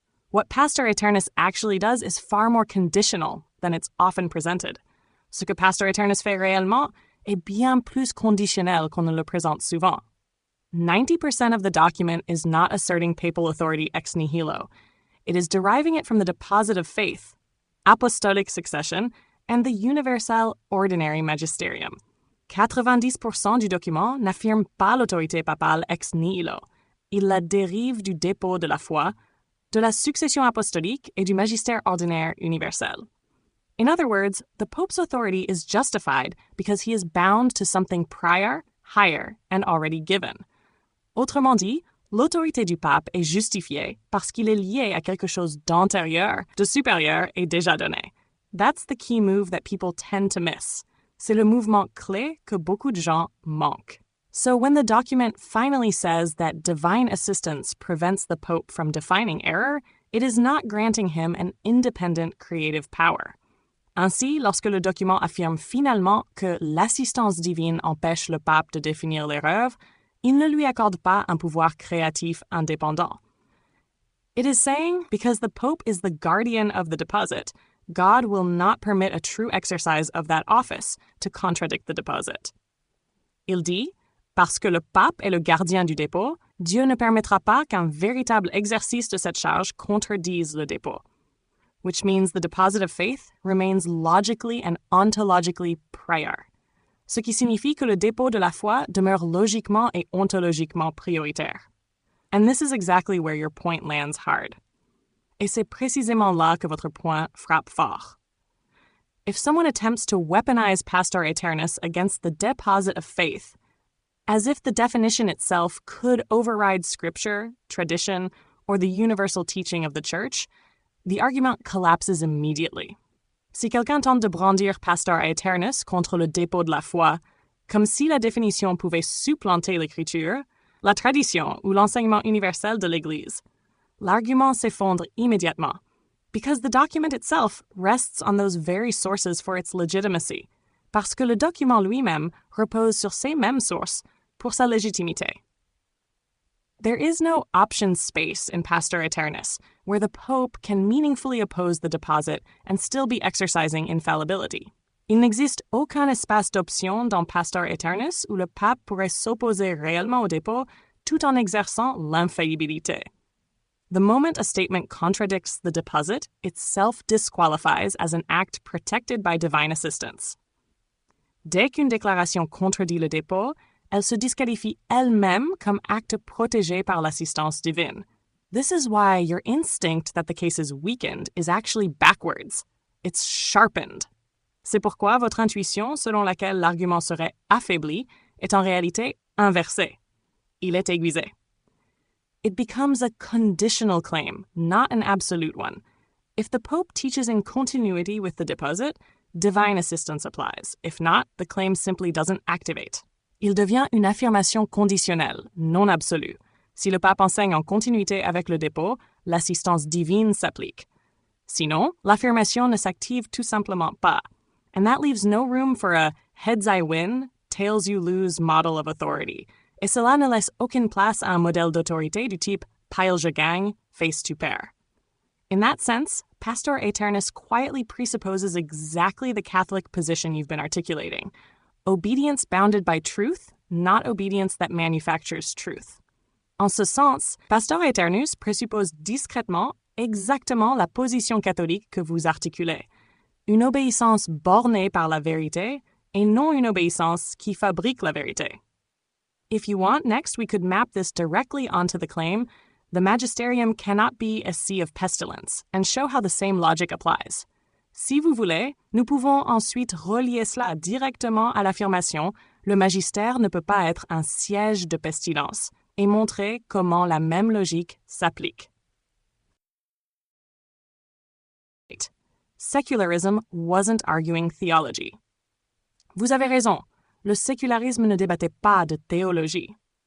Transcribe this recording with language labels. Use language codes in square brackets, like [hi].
[en] What Pastor Aeternus actually does is far more conditional than it's often presented. [fr] Ce que Pastor Aeternus fait réellement est bien plus conditionnel qu'on ne le présente souvent. [en] 90% of the document is not asserting papal authority ex nihilo. It is deriving it from the deposit of faith, apostolic succession, and the universal ordinary magisterium. [fr] 90% du document n'affirme pas l'autorité papale ex nihilo. Il la dérive du dépôt de la foi, de la succession apostolique et du magistère ordinaire universel. [en] In other words, the Pope's authority is justified because he is bound to something prior, higher, and already given. [fr] Autrement dit, l'autorité du pape est justifiée parce qu'il est lié à quelque chose d'antérieur, de supérieur et déjà donné. [en] That's the key move that people tend to miss. [fr] C'est le mouvement clé que beaucoup de gens manquent. [en] So when the document finally says that divine assistance prevents the Pope from defining error, it is not granting him an independent creative power. [fr] Ainsi, lorsque le document affirme finalement que l'assistance divine empêche le pape de définir l'erreur, il ne lui accorde pas un pouvoir créatif indépendant. [en] It is saying because the Pope is the guardian of the deposit, God will not permit a true exercise of that office to contradict the deposit. [fr] Il dit, parce que le pape est le gardien du dépôt, Dieu ne permettra pas qu'un véritable exercice de cette charge contredise le dépôt. [en] Which means the deposit of faith remains logically and ontologically prior. [fr] Ce qui signifie que le dépôt de la foi demeure logiquement et ontologiquement prioritaire. [en] And this is exactly where your point lands hard. [fr] Et c'est précisément là que votre point frappe fort. [en] If someone attempts to weaponize Pastor Aeternus against the deposit of faith, as if the definition itself could override scripture, tradition, or the universal teaching of the Church, the argument collapses immediately. [fr] Si quelqu'un tente de brandir Pastor Aeternus contre le dépôt de la foi, comme si la définition pouvait supplanter l'écriture, la tradition ou l'enseignement universel de l'Église, l'argument s'effondre immédiatement, [en] because the document itself rests on those very sources for its legitimacy, [fr] parce que le document lui-même repose sur ces mêmes sources pour sa légitimité. [en] There is no option space in Pastor Aeternus, where the Pope can meaningfully oppose the deposit and still be exercising infallibility. [fr] Il n'existe aucun espace d'option dans Pastor Aeternus où le pape pourrait s'opposer réellement au dépôt tout en exerçant l'infaillibilité. [en] The moment a statement contradicts the deposit, it self-disqualifies as an act protected by divine assistance. [fr] Dès qu'une déclaration contredit le dépôt, elle se disqualifie elle-même comme acte protégé par l'assistance divine. [en] This is why your instinct that the case is weakened is actually backwards. It's sharpened. [fr] C'est pourquoi votre intuition selon laquelle l'argument serait affaibli est en réalité inversée. Il est aiguisé. [en] It becomes a conditional claim, not an absolute one. If the Pope teaches in continuity with the deposit, divine assistance applies. If not, the claim simply doesn't activate. [fr] Il devient une affirmation conditionnelle, non absolue. Si le pape enseigne en continuité avec le dépôt, l'assistance divine s'applique. Sinon, l'affirmation ne s'active tout simplement pas. [en] And that leaves no room for a heads I win, tails you lose model of authority. [fr] Et cela ne laisse aucune place à un modèle d'autorité du type pile je gagne, face tu perds. [en] In that sense, Pastor Aeternus quietly presupposes exactly the Catholic position you've been articulating. Obedience bounded by truth, not obedience that manufactures truth. [fr] En ce sens, Pastor Aeternus présuppose discrètement exactement la position catholique que vous articulez. Une obéissance bornée par la vérité et non une obéissance qui fabrique la vérité. [en] If you want, next we could map this directly onto the claim, the magisterium cannot be a sea of pestilence, and show how the same logic applies. [fr] Si vous voulez, nous pouvons ensuite relier cela directement à l'affirmation « Le magistère ne peut pas être un siège de pestilence » et montrer comment la même logique s'applique. [en] Secularism wasn't arguing theology. [fr] Vous avez raison, le sécularisme ne débattait pas de théologie.